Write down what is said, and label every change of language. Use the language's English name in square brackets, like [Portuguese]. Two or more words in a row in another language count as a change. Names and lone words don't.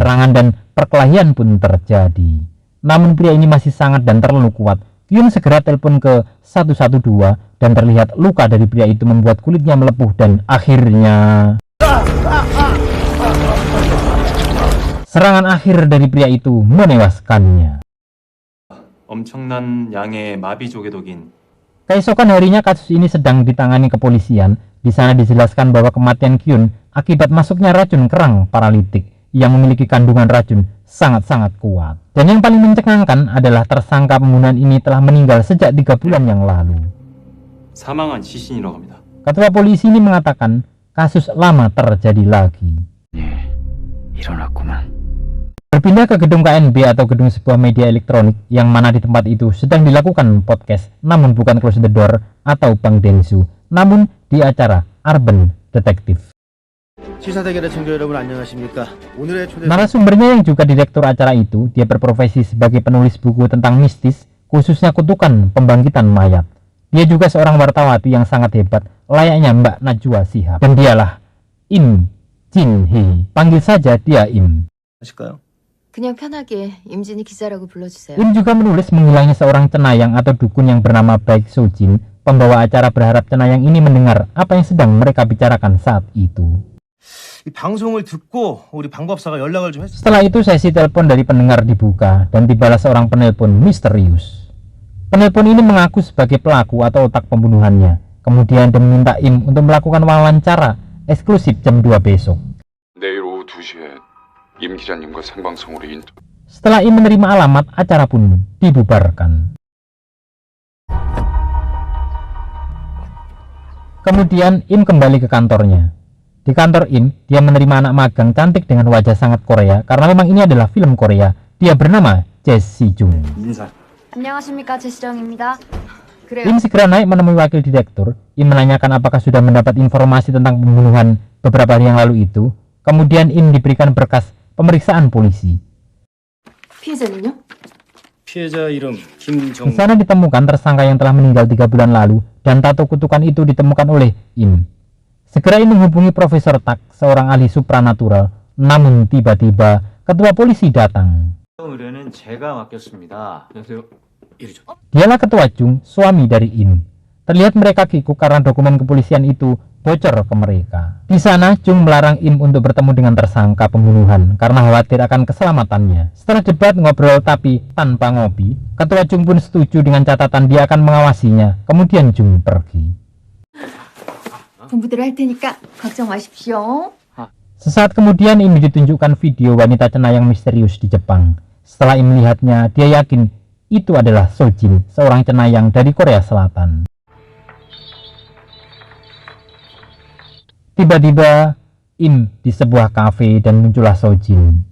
[Indonesian] Serangan dan perkelahian pun terjadi. Namun pria ini masih sangat dan terlalu kuat. Kyun segera telepon ke 112 dan terlihat luka dari pria itu membuat kulitnya melepuh dan akhirnya serangan akhir dari pria itu menewaskannya. [Korean] 엄청난 양의 마비 조개독인. [Indonesian] Keesokan harinya kasus ini sedang ditangani kepolisian. Di sana dijelaskan bahwa kematian Kyun akibat masuknya racun kerang paralitik yang memiliki kandungan racun sangat-sangat kuat. Dan yang paling mencengangkan adalah tersangka pembunuhan ini telah meninggal sejak 3 bulan yang lalu. [Korean] 사망한 시신이라고 합니다. [Indonesian] Ketua polisi ini mengatakan kasus lama terjadi lagi. [Korean] 일어났구만. [Indonesian] Berpindah ke gedung KNB atau gedung sebuah media elektronik yang mana di tempat itu sedang dilakukan podcast, namun bukan Close the Door atau Bang Dengsu, namun di acara Urban Detective. [Korean] 시사대결의 청취자 여러분 안녕하십니까? 오늘의 초대 [Indonesian] Narasumbernya yang juga direktur acara itu, dia berprofesi sebagai penulis buku tentang mistis, khususnya kutukan pembangkitan mayat. Dia juga seorang wartawati yang sangat hebat, layaknya Mbak Najwa Shihab. Dan dialah Im Jin Hee. Panggil saja dia Im. [Korean] 하실까요? 그냥 편하게 임진희 기자라고 불러주세요. [Indonesian] Im juga menulis menghilangnya seorang cenayang atau dukun yang bernama Baek Sojin. Pembawa acara berharap cenayang ini mendengar apa yang sedang mereka bicarakan saat itu. [Korean] 이 방송을 듣고 우리 방법사가 연락을 좀 했어요. [Indonesian] Setelah itu sesi telepon dari pendengar dibuka dan dibalas seorang penelpon misterius. Penelpon ini mengaku sebagai pelaku atau otak pembunuhannya. Kemudian dia meminta Im untuk melakukan wawancara eksklusif jam 2 besok. [Korean] 내일 오후 2시에 임 기자님과 생방송으로 인터뷰. [Indonesian] Setelah Im menerima alamat, acara pun dibubarkan. Kemudian Im kembali ke kantornya. Di kantor Im, dia menerima anak magang cantik dengan wajah sangat Korea karena memang ini adalah film Korea. Dia bernama Jesse Jung. [Korean] 인사. 안녕하십니까, 제시정입니다. [Indonesian] Im segera naik menemui wakil direktur. Im menanyakan apakah sudah mendapat informasi tentang pembunuhan beberapa hari yang lalu itu. Kemudian Im diberikan berkas pemeriksaan polisi. [Korean] 피해자는요? 피해자 이름 [Indonesian] Di [Korean] 김정. [Indonesian] sana ditemukan tersangka yang telah meninggal 3 bulan lalu dan tato kutukan itu ditemukan oleh Im. Segera Im menghubungi Profesor Tak, seorang ahli supranatural. Namun tiba-tiba ketua polisi datang. [Korean] 의뢰는 제가 맡겼습니다. 안녕하세요. 이리죠. [Indonesian] Dialah ketua Jung, suami dari Im. Terlihat mereka kikuk karena dokumen kepolisian itu bocor ke mereka. Di sana Jung melarang Im untuk bertemu dengan tersangka pembunuhan karena khawatir akan keselamatannya. Setelah debat ngobrol tapi tanpa ngopi, ketua Jung pun setuju dengan catatan dia akan mengawasinya. Kemudian Jung pergi. [Korean] 공부대로 할 테니까 걱정 마십시오. [Indonesian] Sesaat kemudian Im ditunjukkan video wanita cenayang misterius di Jepang. Setelah Im melihatnya, dia yakin itu adalah Sojin, seorang cenayang dari Korea Selatan. Tiba-tiba Im di sebuah kafe dan muncullah Sojin.